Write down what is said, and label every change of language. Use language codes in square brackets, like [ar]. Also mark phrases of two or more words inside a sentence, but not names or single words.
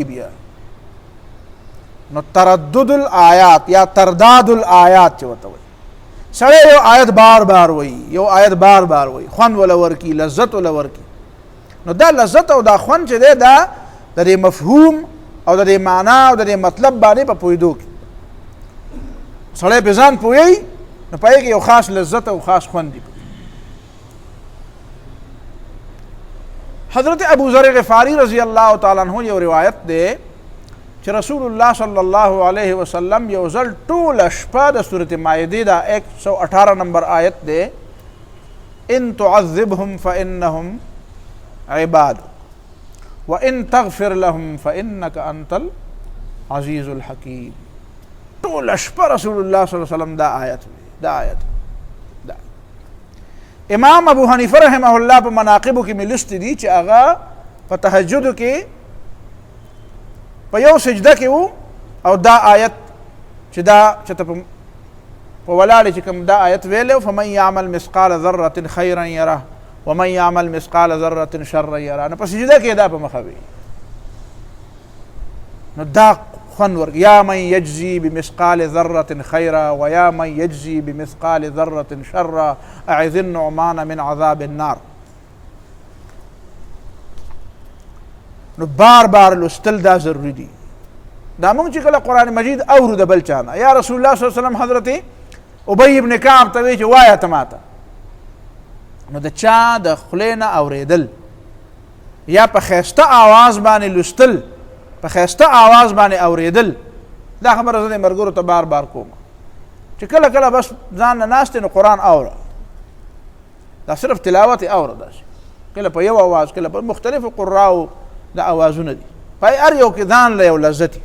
[ps] بیا نو [ar] تردد الآیات [ps] یا [ar] ترداد الآیات [ps] چې ورته وایي، سړی یو آیت بار بار وایي، یو آیت بار بار وایي، خوند وله ورکړي، لذت وله ورکړي. نو دا لذت او دا خوند چې دی دا د دې مفهوم او د دې معنا او د دې مطلب باندې په پوهېدو کې سړی پې ځان پوهوي، نو په هغې کې یو خاص لذت او خاص خوند دی. حضرت ابو ذر غفاری [ar] رضی اللہ تعالیٰ عنہ [ps] یو روایت دی چې [ar] رسول الله صلی الله علیه وسلم [ps] یو ځل ټوله شپه د سورة مائده دا 118 نمبر آیت دی، [ar] ان تعذبهم فانهم عباد وان تغفر لهم فانك انت العزیز الحکیم. [ps] ټوله شپه [ar] رسول الله صلی الله علیه وسلم [ps] دا آیت امام ابو حنیفه [ar] رحمه الله [ps] په مناقبو کې مې لست دي چې هغه په تهجدو کې په یو سجده کې وو او دا آیت چې دا چې ته په ولاړې چې کوم دا آیت ویلی، [ar] فمن یعمل مثقال ذرة خیرا یره ومن یعمل مثقال ذرة شرا یره. [ps] نو په سجده کې دا په مخه وي، نو دا خوند ورک، [ar] یا من یجزی بمثقال ذرة خیرا و یا من یجزی بمثقال ذرة شرا اعذ النعمان من عذاب النار. [ps] نو بار بار لوستل دا ضروری دي. دا موږ چې کله قرآن مجید اورو د بل چا نه، یا [ar] رسول الله صلی الله علیه وسلم [ps] حضرت ابی ابن کعب ته وایي چې وایه ته ماته، نو د چا د خولې نه اورېدل یا په ښایسته آواز باندې لوستل، په ښایسته آواز باندې اورېدل، دا خبره زه د ملګرو ته بار بار کوم چې کله کله بس ځان نه ناست نو قرآن اوره، دا صرف تلاوت اوره، داسې کله په یو آواز، کله په مختلفو قراو دا اوازونه دي، په هر یو کې ځان له یو لذت.